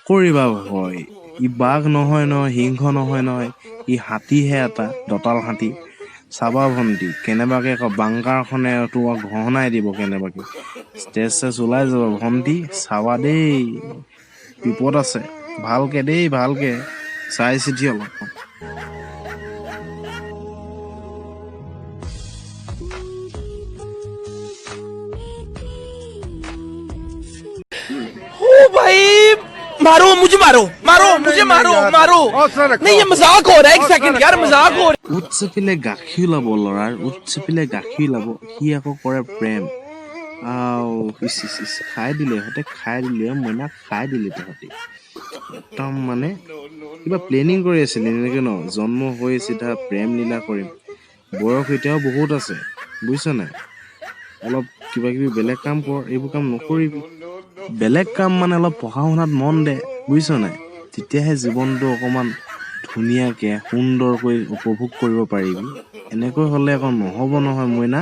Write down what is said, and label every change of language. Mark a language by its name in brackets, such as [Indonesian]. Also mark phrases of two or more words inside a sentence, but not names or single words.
[Assamese] নকৰিবা ভয়, ই বাঘ নহয় নহয়, সিংহ নহয় নহয়, ই হাতীহে এটা, দঁতাল হাতী। চাবা ভণ্টি কেনেবাকে আকৌ বাংকাৰখনে তোমাক ঘহনাই দিব কেনেবাকে ষ্টেজ ওলাই যাব ভণ্টি চাবা দেই বিপদ আছে ভালকে দেই ভালকে চাই চিতি অলপ [Hindi] ओ भाई मारो मुझे मारो मारो नहीं ये मजाक हो रहा है एक सेकंड यार मजाक हो रहा है [Assamese] উৎচেপিলে গাখীৰ ওলাব ল'ৰাৰ উৎচেপিলে গাখীৰ ওলাব সি আকৌ কৰে প্ৰেম খাই দিলে মইনা খাই দিলে তহঁতি একদম মানে কিবা প্লেনিং কৰি আছিলে এনেকে ন জন্ম হৈ চিধা প্ৰেম লীলা কৰিম বয়স এতিয়াও বহুত আছে বুজিছ নাই অলপ কিবা কিবি বেলেগ কাম কৰ এইবোৰ কাম নকৰিবি বেলেগ কাম মানে অলপ পঢ়া শুনাত মন দে বুজিছ নাই তেতিয়াহে জীৱনটো অকমান ধুনীয়াকে সুন্দৰকৈ উপভোগ কৰিব পাৰিবি এনেকৈ হ'লে আকৌ নহ'ব নহয় মইনা